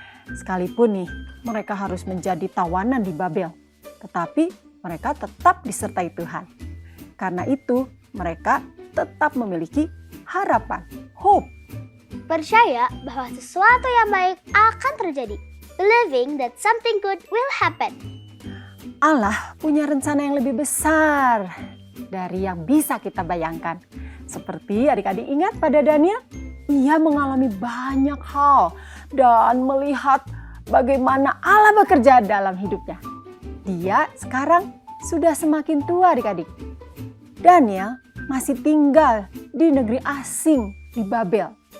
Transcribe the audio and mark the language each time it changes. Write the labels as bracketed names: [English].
[Indonesian] Sekalipun nih mereka harus menjadi tawanan di Babel, tetapi mereka tetap disertai Tuhan. Karena itu mereka tetap memiliki harapan, hope. Percaya bahwa sesuatu yang baik akan terjadi. [English] Believing that something good will happen. [Indonesian] Allah punya rencana yang lebih besar dari yang bisa kita bayangkan. Seperti adik-adik ingat pada Daniel, ia mengalami banyak hal dan melihat bagaimana Allah bekerja dalam hidupnya. Dia sekarang sudah semakin tua adik-adik. Daniel masih tinggal di negeri asing di Babel.